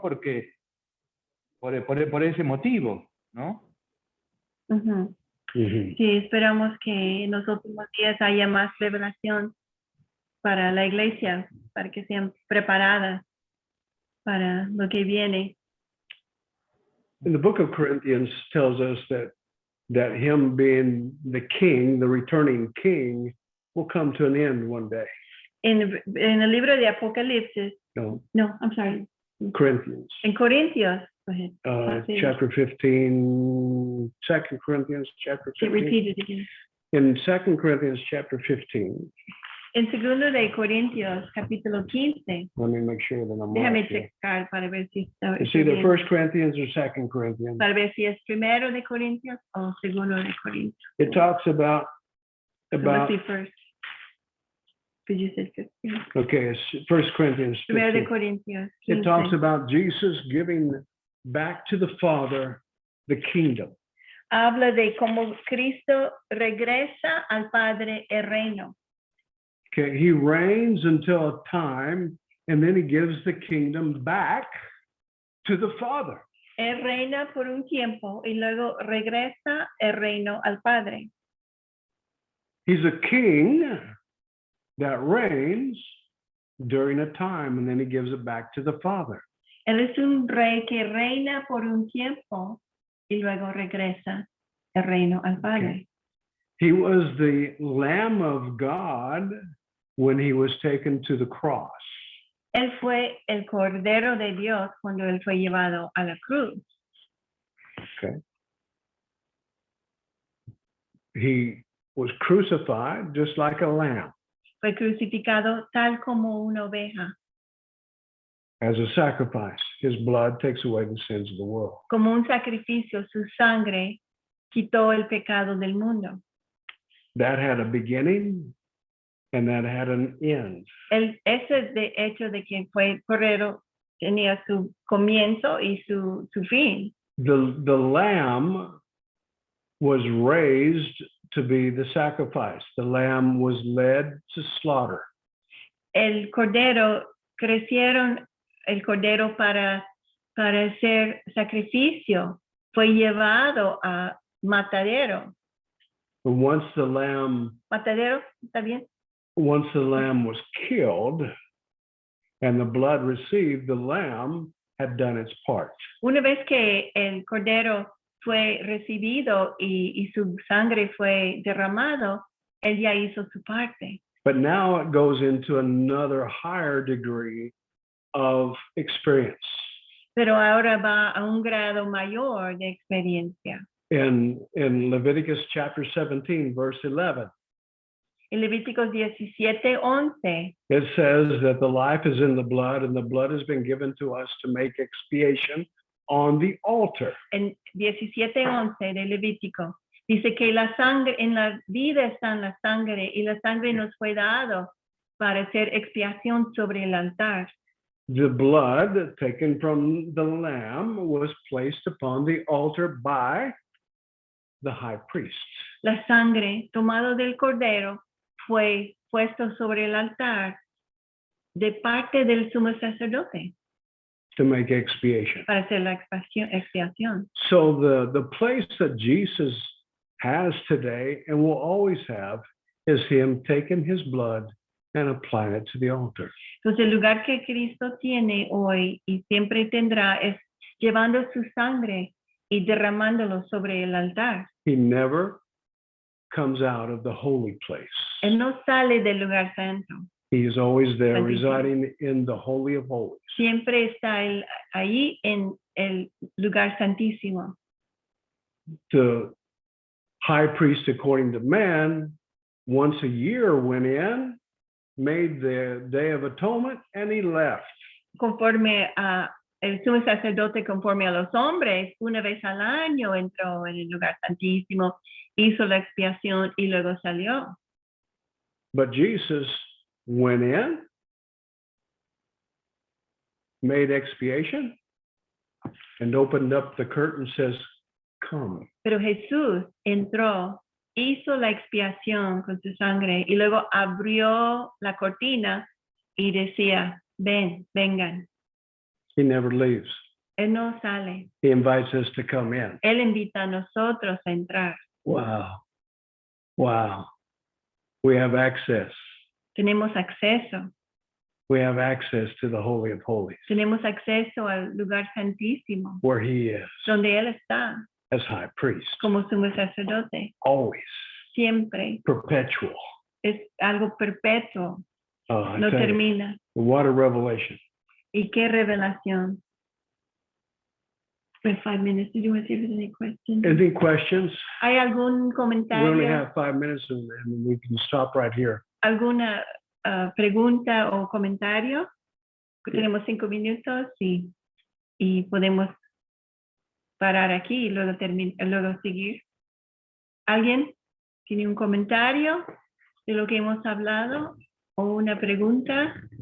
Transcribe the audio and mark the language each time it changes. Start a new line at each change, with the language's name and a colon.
Spanish: Porque por ese motivo, ¿no? Ujú. Mhm. Sí, esperamos que en los últimos días haya más revelación para la iglesia, para que sean preparadas para lo que viene.
English: And the book of Corinthians tells us that him being the king, the returning king, will come to an end one day.
Spanish: En el libro de Apocalipsis, No,
English: I'm sorry, Corinthians,
Spanish: en Corintios,
English: go ahead.
Spanish: Sí.
English: chapter 15, 2 Corinthians chapter
Spanish: Sí,
English: 15. repeat it again. In 2 Corinthians chapter 15,
Spanish: En segundo de Corintios, capítulo 15,
English: let me make sure that I'm
Spanish: déjame
English: right here.
Spanish: checar para ver si está
English: It's either
Spanish: bien.
English: 1 Corinthians or 2 Corinthians.
Spanish: Para ver si es primero de Corintios o segundo de Corintios.
English: It talks about So let's see first. Because you said 15. okay, it's 1 Corinthians
Spanish: Primero de
English: 15.
Spanish: Corintios.
English: It talks
Spanish: 15.
English: about Jesus giving back to the Father the kingdom.
Spanish: Habla de cómo Cristo regresa al Padre el reino.
English: Okay, he reigns until a time, and then he gives the kingdom back to the Father.
Spanish: Él reina por un tiempo y luego regresa el reino al Padre.
English: He's a king that reigns during a time, and then he gives it back to the Father.
Spanish: Él es un rey que reina por un tiempo y luego regresa el reino al Padre.
English: He was the Lamb of God when he was taken to the cross.
Spanish: Él fue el Cordero de Dios cuando él fue llevado a la cruz.
English: He was crucified just like a lamb
Spanish: Fue crucificado tal como una oveja,
English: as a sacrifice. His blood takes away the sins of the world.
Spanish: como un sacrificio. Su sangre quitó el pecado del mundo.
English: That had a beginning and that had an end.
Spanish: Ese de hecho de que fue Cordero tenía su comienzo y su fin.
English: The lamb was raised to be the sacrifice. The lamb was led to slaughter.
Spanish: El Cordero crecieron, el Cordero para hacer sacrificio fue llevado a matadero.
English: And once the lamb
Spanish: ¿Está bien?
English: was killed and the blood received, the lamb had done its part.
Spanish: Una vez que el Cordero fue recibido y su sangre fue derramado, él ya hizo su parte.
English: But now it goes into another higher degree of experience.
Spanish: Pero ahora va a un grado mayor de experiencia.
English: In Leviticus chapter 17, verse 11,
Spanish: En Levíticos 17:11
English: it says that the life is in the blood, and the blood has been given to us to make expiation on the altar.
Spanish: en 17:11 de Levítico, dice que la sangre, en la vida está en la sangre, y la sangre nos fue dado para hacer expiación sobre el altar.
English: The blood taken from the lamb was placed upon the altar by the high priest
Spanish: La sangre tomado del cordero fue puesto sobre el altar de parte del sumo sacerdote
English: to make expiation.
Spanish: para hacer la expiación.
English: So the place that Jesus has today and will always have is him taking his blood and applying it to the altar.
Spanish: Entonces el lugar que Cristo tiene hoy y siempre tendrá es llevando su sangre y derramándolo sobre el altar.
English: He never comes out of the holy place.
Spanish: Él no sale del lugar santo.
English: He is always there,
Spanish: Santísimo.
English: residing in the Holy of Holies.
Spanish: Siempre está él ahí en el lugar santísimo.
English: The high priest, according to man, once a year went in, made the Day of Atonement, and he left.
Spanish: Conforme a el sumo sacerdote, conforme a los hombres, una vez al año entró en el lugar santísimo, hizo la expiación y luego salió.
English: But Jesus went in, made expiation, and opened up the curtain, says, come.
Spanish: Pero Jesús entró, hizo la expiación con su sangre y luego abrió la cortina y decía, ven, vengan.
English: He never leaves.
Spanish: Él no sale.
English: He invites us to come in.
Spanish: Él invita a nosotros a entrar.
English: Wow. Wow. We have access.
Spanish: Tenemos acceso.
English: We have access to the Holy of Holies,
Spanish: Tenemos acceso al lugar santísimo,
English: where he is
Spanish: donde Él está
English: as high priest,
Spanish: como sumo sacerdote.
English: always,
Spanish: Siempre
English: perpetual.
Spanish: es algo perpetuo,
English: I
Spanish: no
English: tell you,
Spanish: termina.
English: what a revelation.
Spanish: Y qué revelación.
English: We have 5 minutes. Did you want to see if there's any questions? Any questions?
Spanish: ¿Hay algún
English: We only
Spanish: comentario,
English: have 5 minutes and we can stop right here.
Spanish: alguna pregunta o comentario? Tenemos 5 minutos y podemos parar aquí y luego luego seguir. ¿Alguien tiene un comentario de lo que hemos hablado o una pregunta?